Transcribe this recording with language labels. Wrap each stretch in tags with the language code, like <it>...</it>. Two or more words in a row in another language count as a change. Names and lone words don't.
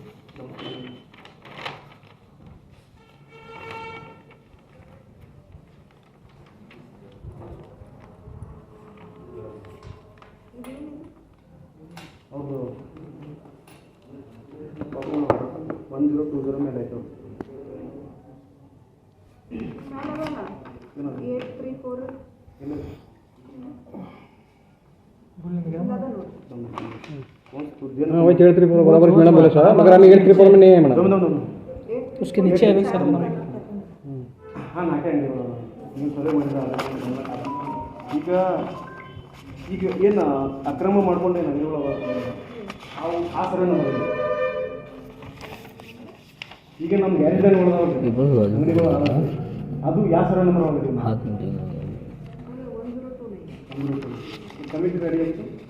<kn>ಹೌದು 1020 ಮೇಲೆ ಆಯಿತು. 834 ಇಲ್ಲ</kn> <hi>वही 834 बराबर मैडम बोले सर, मगर हमें 834 में नहीं है मैडम. उसके नीचे है सर.</hi> <kn>हाँ ನಾಕೆ ಅಂಗಡಿ ನೀವು ಸರಿ ಮಾಡಿದ್ರೆ ಈಗ ಏನು ಅಕ್ರಮ ಮಾಡ್ಕೊಂಡು ಏನು ಅಂಗಡಿಗಳು ಅವು ಆ ಸರಿ ನಮಗೆ ಈಗ ನಮ್ಮ ಗ್ಯಾರೇಜ್ ಅಂಗಡಿಗಳು ಅದು ಯಾವ ಸರ ನಂಬರ್ ಹೋಗಿದೆ ಕಮಿಟಿ ರೆಡಿ ಆಯಿತು.</kn>